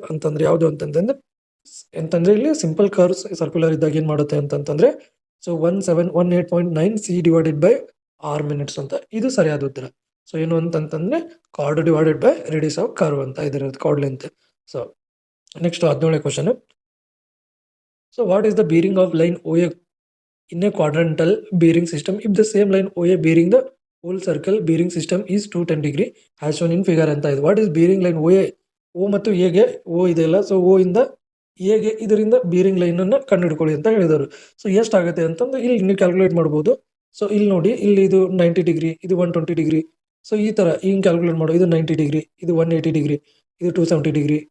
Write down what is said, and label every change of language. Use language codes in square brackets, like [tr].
[kn] ಅಂತಂದ್ರೆ ಯಾವುದು ಅಂತಂದ್ರೆ ಇಲ್ಲಿ ಸಿಂಪಲ್ ಕರ್ವ್ ಸರ್ಕ್ಯುಲರ್ ಇದ್ದಾಗ ಏನ್ ಮಾಡುತ್ತೆ ಅಂತಂದ್ರೆ so 1718.9 C divided by R minutes ಅಂತ. ಇದು ಸರಿಯಾದ ಉತ್ತರ. ಸೊ ಏನು ಅಂತಂದ್ರೆ card divided by radius of curve ಅಂತ ಇದರ card length. So next 17ನೇ question. [en] So what is the bearing of line OA in a quadrantal bearing system if the same line OA bearing the whole circle bearing system is 210 degree as shown in figure ಅಂತ ಇದೆ. What is bearing line OA? [kn] O ಮತ್ತು A ಗೆ O ಇದೆಯಲ್ಲ, so O ಇಂದ A ಗೆ ಇದರಿಂದ bearing line ಅನ್ನು ಕಂಡುಹಿಡ್ಕೊಳ್ಳಿ ಅಂತ ಹೇಳಿದರು. ಸೊ ಎಷ್ಟಾಗುತ್ತೆ ಅಂತಂದ್ರೆ ಇಲ್ಲಿ ನೀವು ಕ್ಯಾಲ್ಕುಲೇಟ್ ಮಾಡ್ಬೋದು. ಸೊ ಇಲ್ಲಿ ನೋಡಿ, ಇಲ್ಲಿ ಇದು 90 ಡಿಗ್ರಿ, ಇದು 120 ಡಿಗ್ರಿ. ಸೊ ಈ ತರ ಹಿಂಗೆ ಕ್ಯಾಲ್ಕುಲೇಟ್ ಮಾಡೋ, ಇದು 90 ಡಿಗ್ರಿ, ಇದು 180 ಡಿಗ್ರಿ, ಇದು 270 ಡಿಗ್ರಿ.